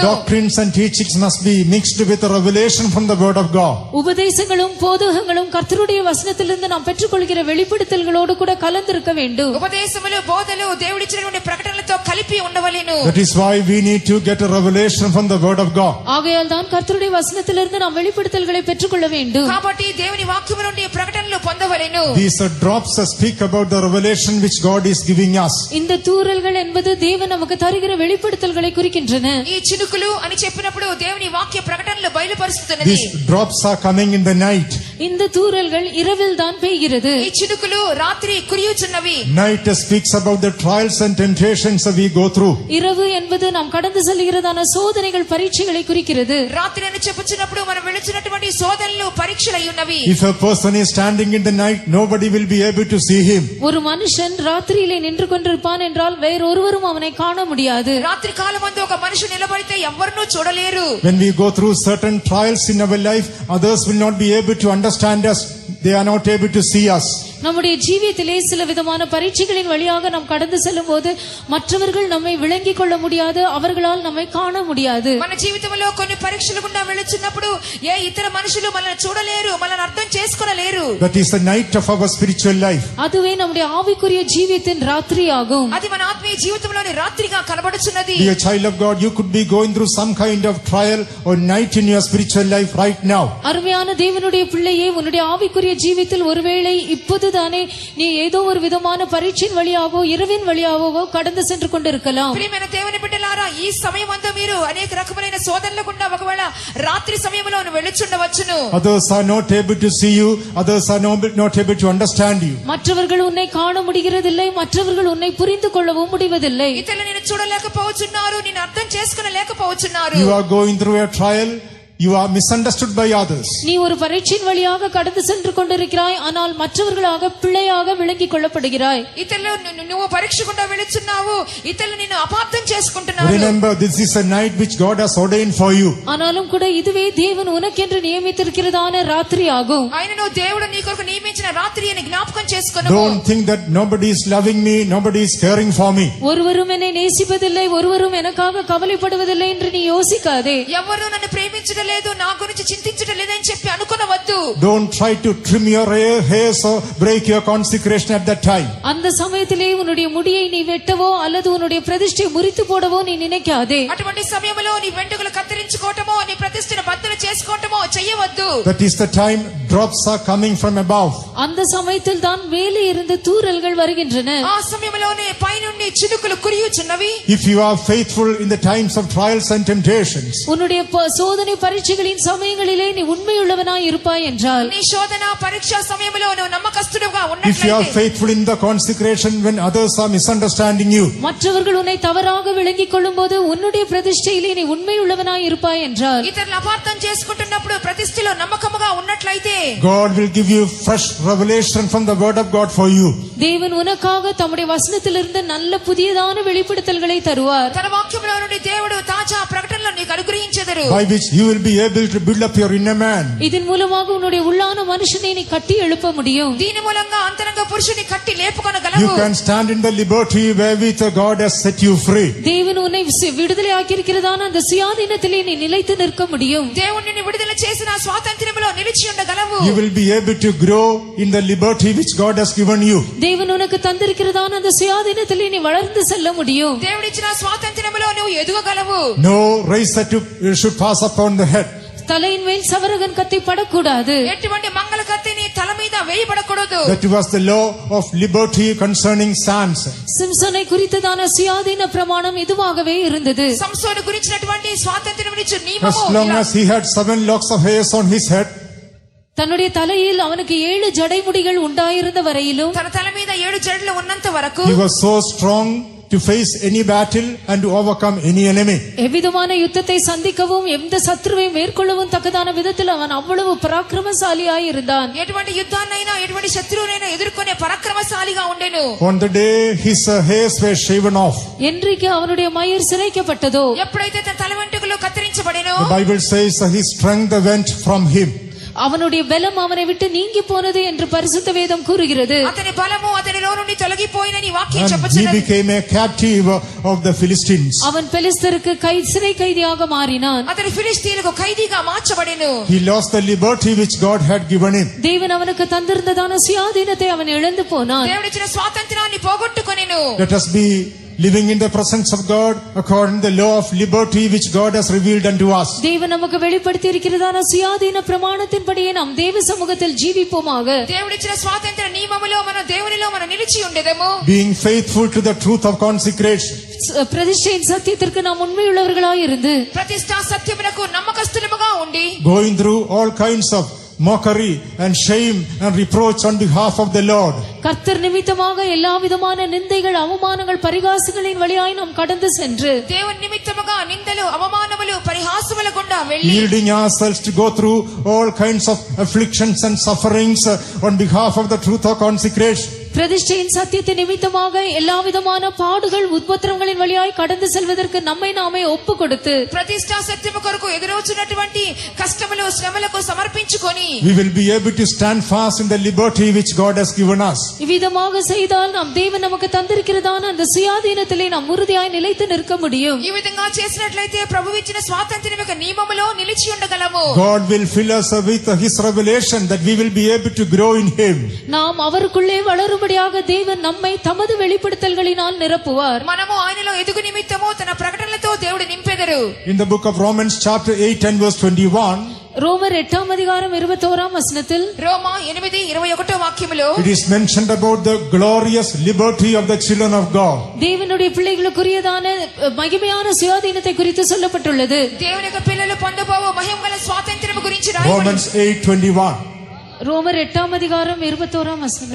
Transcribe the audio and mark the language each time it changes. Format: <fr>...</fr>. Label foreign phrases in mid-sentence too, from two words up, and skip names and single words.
<en>Doctrines and teachings must be mixed with the revelation from the word of God.</en> <ta>உபதேசங்களும் போதகங்களும் கர்த்தருடைய வசனத்திலிருந்து நாம் பெற்றுக்கொள்கிற வெளிப்படுத்தல்களோடு கூட கலந்திருக்க வேண்டும்.</ta> <te>ఉపదేశములు బోధలు దేవుడిచ్చినటువంటి ప్రకటనలతో కలిపి ఉండవలెను.</te> <en>That is why we need to get a revelation from the word of God.</en> <ta>ஆகையால் தான் கர்த்தருடைய வசனத்திலிருந்து நாம் வெளிப்படுத்தல்களை பெற்றுக்கொள்ள வேண்டும்.</ta> <te>కాబట్టి దేవుని వాక్యము నుండి ప్రకటనలు పొందవలెను.</te> <en>These drops speak about the revelation which God is giving us.</en> <ta>இந்த தூறல்கள் என்பது தேவன் நமக்கு தருகிற வெளிப்படுத்தல்களை குறிக்கின்றன.</ta> <te>ఈ చినుకులు అని చెప్పినప్పుడు దేవుని వాక్య ప్రకటనలు బయలుపరుస్తున్నది.</te> <en>These drops are coming in the night.</en> <ta>இந்த தூறல்கள் இரவில் தான் பெய்கிறது.</ta> <te>ఈ చినుకులు రాత్రి కురియుచున్నవి.</te> <en>Night speaks about the trials and temptations that we go through.</en> <ta>இரவு என்பது நாம் கடந்து செல்கிறதான சோதனைகள் பரீட்சைகளை குறிக்கிறது.</ta> <te>రాత్రి అని చెప్పుచున్నప్పుడు మనం వెళుచున్నటువంటి శోధనలు పరీక్షలై ఉన్నవి.</te> <en>If a person is standing in the night, nobody will be able to see him.</en> <ta>ஒரு மனுஷன் ராத்திரியிலே நின்று கொண்டிருப்பான் என்றால் வேறொருவரும் அவனை காண முடியாது.</ta> <te>రాత్రి కాలమందు ఒక మనిషి నిలబడితే ఎవ్వరూ చూడలేరు.</te> <en>When we go through certain trials in our life, others will not be able to understand us. They are not able to see us.</en> <ta>நம்முடைய ஜீவியத்திலே சில விதமான பரீட்சைகளின் வழியாக நாம் கடந்து செல்லும் போது மற்றவர்கள் நம்மை விளங்கிக் கொள்ள முடியாது, அவர்களால் நம்மை காண முடியாது.</ta> <te>మన జీవితంలో కొన్ని పరీక్షలు గుండా వెళుచున్నప్పుడు ఏ ఇతర మనుషులు మనల్ని చూడలేరు, మనల్ని అర్థం చేసుకోలేరు.</te> <en>That is the night of our spiritual life.</en> <ta>அதுவே நம்முடைய ஆவிக்குரிய ஜீவியத்தின் ராத்திரி ஆகும்.</ta> <te>అది మన ఆత్మీయ జీవితంలోని రాత్రిగా కనబడుచున్నది.</te> <en>Dear child of God, you could be going through some kind of trial or night in your spiritual life right now.</en> <ta>அருமையான தேவனுடைய பிள்ளையே, உன்னுடைய ஆவிக்குரிய ஜீவியத்தில் ஒருவேளை இப்போதுதானே நீ ஏதோ ஒரு விதமான பரீட்சையின் வழியாவோ இரவின் வழியாவோ கடந்து சென்று கொண்டிருக்கலாம்.</ta> <te>ప్రియమైన దేవుని బిడ్డలారా, ఈ సమయమంతా మీరు అనేక రకములైన శోధనల గుండా ఒకవేళ రాత్రి సమయంలో వెళుచుండవచ్చును.</te> <en>Others are not able to see you, others are not able to understand you.</en> <ta>மற்றவர்கள் உன்னை காண முடிகிறதில்லை, மற்றவர்கள் உன்னை புரிந்து கொள்ளவும் முடிவதில்லை.</ta> <te>ఇతరులు నిన్ను చూడలేకపోవచ్చున్నారు, నిన్ను అర్థం చేసుకునలేకపోవచ్చున్నారు.</te> <en>You are going through a trial. You are misunderstood by others.</en> <ta>நீ ஒரு பரீட்சையின் வழியாக கடந்து சென்று கொண்டிருக்கிறாய், ஆனால் மற்றவர்களாக பிள்ளையாக விளங்கிக் கொள்ளப்படுகிறாய்.</ta> <te>ఇతరులు నువ్వు పరీక్ష గుండా వెళుచున్నావు, ఇతరులు నిన్ను అపార్థం చేసుకుంటున్నారు.</te> <en>Remember, this is a night which God has ordained for you.</en> <ta>ஆனாலும் கூட இதுவே தேவன் உனக்கென்று நியமித்திருக்கிறதான ராத்திரி ஆகும்.</ta> <te>ఆయనను దేవుడు నీ కొరకు నియమించిన రాత్రి అని జ్ఞాపకం చేసుకొను.</te> <en>Don't think that nobody is loving me, nobody is caring for me.</en> <ta>ஒருவரும் என்னை நேசிப்பதில்லை, ஒருவரும் எனக்காக கவலைப்படுவதில்லை என்று நீ யோசிக்காதே.</ta> <te>ఎవరు నన్ను ప్రేమించడం లేదు, నా గురించి చింతించడం లేదని చెప్పి అనుకునవద్దు.</te> <en>Don't try to trim your hairs or break your consecration at that time.</en> <ta>அந்த சமயத்திலே உன்னுடைய முடியை நீ வெட்டவோ அல்லது உன்னுடைய பிரதிஷ்டையை முறித்து போடவோ நீ நினைக்காதே.</ta> <te>అటువంటి సమయంలో నీ వెంట్రుకలు కత్తిరించుకోవటమో నీ ప్రతిష్టను బద్దలు చేసుకోవటమో చేయవద్దు.</te> <en>That is the time drops are coming from above.</en> <ta>அந்த சமயத்தில் தான் மேலே இருந்து தூறல்கள் வருகின்றன.</ta> <te>ఆ సమయంలోనే పైనుండి చినుకులు కురియుచున్నవి.</te> <en>If you are faithful in the times of trials and temptations,</en> <ta>உன்னுடைய சோதனை பரீட்சைகளின் சமயங்களிலே நீ உண்மையுள்ளவனாய் இருப்பாய் என்றால்,</ta> <te>నీ శోధన పరీక్ష సమయంలో నువ్వు నమ్మకస్తుడుగా</te> <en>if you are</en> <te>ఉన్నట్లయితే,</te> <en>faithful in the consecration when others are misunderstanding you,</en> <ta>மற்றவர்கள் உன்னை தவறாக விளங்கிக் கொள்ளும்போது உன்னுடைய பிரதிஷ்டையிலே நீ உண்மையுள்ளவனாய் இருப்பாய் என்றால்,</ta> <te>ఇతరులు అపార్థం చేసుకుంటున్నప్పుడు ప్రతిష్ఠలో నమ్మకముగా ఉన్నట్లయితే,</te> <en>God will give you fresh revelation from the word of God for you.</en> <ta>தேவன் உனக்காக தம்முடைய வசனத்திலிருந்து நல்ல புதியதான வெளிப்படுத்தல்களை தருவார்.</ta> <te>తన వాక్యంలో నుండి దేవుడు తాజా ప్రకటనలు నీకు అనుగ్రహించెదరు.</te> <en>By which you will be able to build up your inner man.</en> <ta>இதன் மூலமாக உன்னுடைய உள்ளான மனுஷனை நீ கட்டி எழுப்ப முடியும்.</ta> <te>దీని మూలంగా అంతరంగ పురుషుని కట్టి</te> <en>You</en> <te>లేపుకొనగలవు.</te> <en>can stand in the liberty wherewith God has set you free.</en> <ta>தேவன் உன்னை விடுதலை ஆக்கியிருக்கிறதான அந்த சுயாதீனத்திலே நீ நிலைத்து நிற்க முடியும்.</ta> <te>దేవుడు నిన్ను విడుదల చేసిన స్వాతంత్ర్యములో నిలిచి ఉండగలవు.</te> <en>You will be able to grow in the liberty which God has given you.</en> <ta>தேவன் உனக்கு தந்திருக்கிறதான அந்த சுயாதீனத்திலே நீ வளர்ந்து செல்ல முடியும்.</ta> <te>దేవుడిచ్చిన స్వాతంత్ర్యములో నువ్వు ఎదుగగలవు.</te> <en>No razor should pass upon the head.</en> <ta>தலையின் மேல் சவரகன் கத்தி படக்கூடாது.</ta> <te>ఎటువంటి మంగళ కత్తి నీ తల మీద వేయబడకూడదు.</te> <en>That was the law of liberty concerning sons.</en> <ta>சிம்சனை குறித்ததான சுயாதீன பிரமாணம் இதுவாகவே இருந்தது.</ta> <te>సంసోను గురించినటువంటి స్వాతంత్ర్యమునిచ్చు</te> <en>As</en> <te>నియమము</te> <en>long</en> <te>ఇలా.</te> <en>as he had 7 locks of hairs on his head,</en> <ta>தன்னுடைய தலையில் அவனுக்கு 7 ஜடைமுடிகள் உண்டாயிருந்த வரையிலும்</ta> <te>తన తల మీద 7 జడలు ఉన్నంత వరకు</te> <en>he was so strong to face any battle and to overcome any enemy.</en> <ta>எவ்விதமான யுத்தத்தை சந்திக்கவும் எந்த சத்ருவை மேற்கொள்ளவும் தக்கதான விதத்தில் அவன் அவ்வளவு பராக்கிரமசாலியாய் இருந்தான்.</ta> <te>ఎటువంటి యుద్ధాన్నైనా ఎటువంటి శత్రువునైనా ఎదుర్కొనే పరాక్రమశాలిగా ఉండెను.</te> <en>On the day his hairs were shaven off,</en> <ta>என்றைக்கு அவனுடைய மயிர் சிரைக்கப்பட்டதோ,</ta> <te>ఎప్పుడైతే తన తల వెంట్రుకలు కత్తిరించబడెనో,</te> <en>the Bible says his strength went from him.</en> <ta>அவனுடைய பலம் அவனை விட்டு நீங்கி போனது என்று பரிசுத்த வேதம் கூறுகிறது.</ta> <te>అతని బలము అతనిలో నుండి తొలగిపోయినని వాక్యం</te> <en>And he</en> <te>చెప్పుచున్నది.</te> <en>became a captive of the Philistines.</en> <ta>அவன் பெலிஸ்தருக்கு சிறை கைதியாக மாறினான்.</ta> <te>అతని ఫిలిష్తీయులకు ఖైదీగా మార్చబడెను.</te> <en>He lost the liberty which God had given him.</en> <ta>தேவன் அவனுக்கு தந்திருந்ததான சுயாதீனத்தை அவன் இழந்து போனான்.</ta> <te>దేవుడిచ్చిన స్వాతంత్రాన్ని పోగొట్టుకొనెను.</te> <en>Let us be living in the presence of God according to the law of liberty which God has revealed unto us.</en> <ta>தேவன் நமக்கு வெளிப்படுத்தி இருக்கிறதான சுயாதீன பிரமாணத்தின்படியே நாம் தேவ சமூகத்தில் ஜீவிப்போமாக.</ta> <te>దేవుడిచ్చిన స్వాతంత్ర నియమములో మన దేవునిలో మన నిలిచి ఉండెదము.</te> <en>Being faithful to the truth of consecration.</en> <ta>பிரதிஷ்டையின் சத்தியத்திற்கு நாம் உண்மையுள்ளவர்களாய் இருந்து</ta> <te>ప్రతిష్టా సత్యమునకు నమ్మకస్తులముగా ఉండి</te> <en>Going through all kinds of mockery and shame and reproach on behalf of the Lord.</en> <ta>கர்த்தர் நிமித்தமாக எல்லா விதமான நிந்தைகள் அவமானங்கள் பரிகாசங்களின் வழியாய் நாம் கடந்து சென்று</ta> <te>దేవుని నిమిత్తముగా నిందలు అవమానములు పరిహాసముల గుండా వెళ్ళి</te> <en>Yielding ourselves to go through all kinds of afflictions and sufferings on behalf of the truth of consecration.</en> <ta>பிரதிஷ்டையின் சத்தியத்தை நிமித்தமாக எல்லா விதமான பாடுகள் உத்பத்திரங்களின் வழியாய் கடந்து செல்வதற்கு நம்மை நாமே ஒப்பு கொடுத்து</ta> <te>ప్రతిష్టా సత్యము కొరకు ఎదురవుతున్నటువంటి కష్టములు శ్రమలకు సమర్పించుకొని</te> <en>We will be able to stand fast in the liberty which God has given us.</en> <ta>இவ்விதமாக செய்தால் நாம் தேவன் நமக்கு தந்திருக்கிறதான அந்த சுயாதீனத்திலே நாம் உறுதியாய் நிலைத்து நிற்க முடியும்.</ta> <te>ఈ విధంగా చేసినట్లయితే ప్రభువు ఇచ్చిన స్వాతంత్ర్యం యొక్క నియమములో నిలిచి ఉండగలము.</te> <en>God will fill us with his revelation that we will be able to grow in him.</en> <ta>நாம் அவருக்குள்ளே வளரும்படியாக தேவன் நம்மை தமது வெளிப்படுத்தல்களினால் நிரப்புவார்.</ta> <te>మనము ఆయనలో ఎదుగు నిమిత్తము తన ప్రకటనలతో దేవుడు నింపెదరు.</te> <en>In the book of Romans chapter 8 and verse 21,</en> <ta>ரோமர் 8ஆம் அதிகாரம் 21ஆம் வசனத்தில்</ta> <te>రోమా 8:21 వాక్యములో</te> <en>it is mentioned about the glorious liberty of the children of God.</en> <ta>தேவனுடைய பிள்ளைகளுக்குரியதான மகிமையான சுயாதீனத்தை குறித்து சொல்லப்பட்டுள்ளது.</ta> <te>దేవుని యొక్క పిల్లలు పొందబోవు మహిమగల స్వాతంత్ర్యము గురించి రాయబడింది.</te> <en>Romans 8:21.</en> <ta>ரோமர் 8ஆம் அதிகாரம் 21ஆம் வசனம்.</ta>